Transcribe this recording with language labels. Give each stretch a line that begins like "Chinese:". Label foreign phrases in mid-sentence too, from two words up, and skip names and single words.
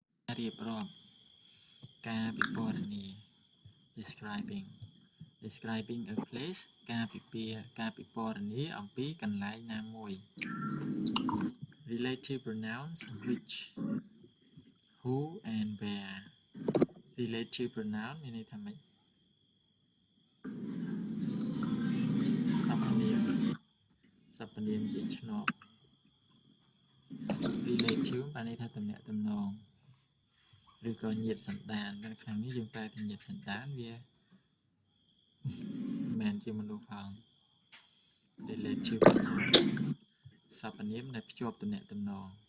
Khmer: រៀបរាប់ការពិពណ៌នា
English: describing a place
Khmer: ការពិពណ៌នាអំពីកន្លែងណាមួយ
English: relative pronouns which who and where relative pronoun
Khmer: មានន័យថាម៉េចសព្វនាមជាឆ្នូត relative បានន័យថាតំណាក់តំណងឬក៏ញាតិសន្តាននៅខាងនេះយើងប្រើតែញាតិសន្តានវាមិនមែនជាមនុស្សផង relative សព្វនាមដែលភ្ជាប់តំណាក់តំណង